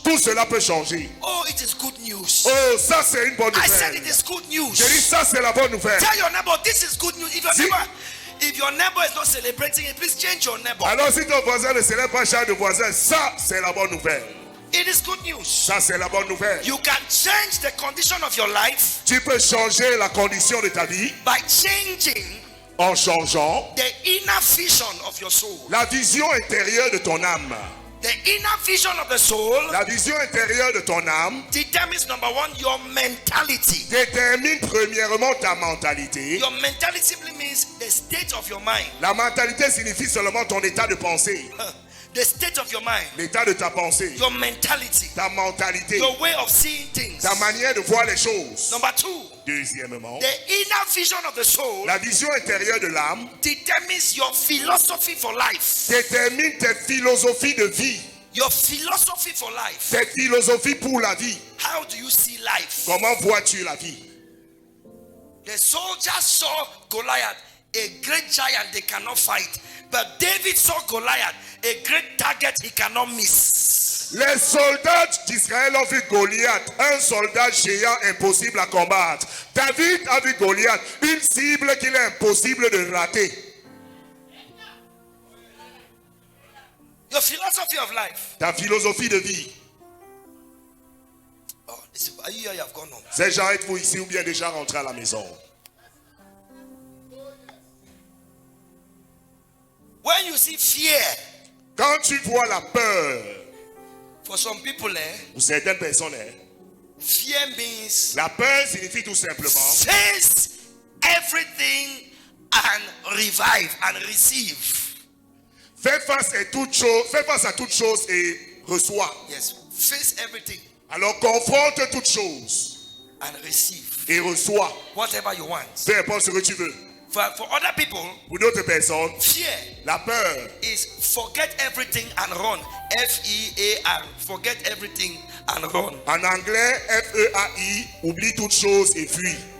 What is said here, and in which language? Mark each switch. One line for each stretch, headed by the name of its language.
French: Tout cela peut changer.
English: Oh, it is good news.
French: Oh, ça c'est une bonne
English: I said it
French: nouvelle.
English: is good news.
French: J'ai dit ça c'est la bonne nouvelle.
English: Tell your neighbor this is good news.
French: Si-
English: If your neighbor is not celebrating it, please change your neighbor.
French: Alors si ton voisin ne célèbre pas chaque de voisin, ça c'est la bonne nouvelle.
English: It is good news.
French: Ça c'est la bonne nouvelle.
English: You can change the condition of your life
French: Tu peux changer la condition de ta vie
English: by changing
French: en changeant
English: the inner vision of your soul.
French: la vision intérieure de ton âme.
English: The inner vision of the soul
French: La vision intérieure de ton âme
English: determines, number one, your mentality.
French: détermine premièrement ta mentalité.
English: Your mentality simply means the state of your mind.
French: La mentalité signifie seulement ton état de pensée,
English: The state of your mind.
French: l'état de ta pensée,
English: Your mentality.
French: ta mentalité,
English: Your way of seeing things.
French: ta manière de voir les choses.
English: Number two,
French: Deuxièmement,
English: the inner vision of the soul
French: la vision intérieure de l'âme
English: determines your philosophy for life.
French: détermine tes philosophies de vie,
English: Your philosophy for life.
French: tes philosophies pour la vie.
English: How do you see life?
French: Comment vois-tu la vie?
English: The soldier saw Goliath. a great giant they cannot fight. But David saw Goliath, a great target he cannot miss.
French: Les soldats d'Israël ont vu Goliath, un soldat géant impossible à combattre. David a vu Goliath, une cible qu'il est impossible de rater.
English: Your philosophy of life.
French: Ta philosophie de vie.
English: Oh, are you here? You have gone home.
French: Ces gens, êtes-vous ici ou bien déjà rentrés à la maison?
English: When you see fear,
French: Quand tu vois la peur,
English: for some people,
French: pour certaines personnes,
English: fear means
French: la peur signifie tout simplement
English: face everything and revive and receive.
French: fais face à toute chose et reçois.
English: Yes, face everything
French: Alors confronte toute chose
English: and receive
French: et reçois.
English: whatever you want.
French: Peu importe ce que tu veux.
English: For other people,
French: Pour d'autres personnes,
English: fear
French: la peur
English: is forget everything and run. F-E-A-R. Forget everything and run.
French: en anglais, F-E-A-I, oublie toute chose et fuis.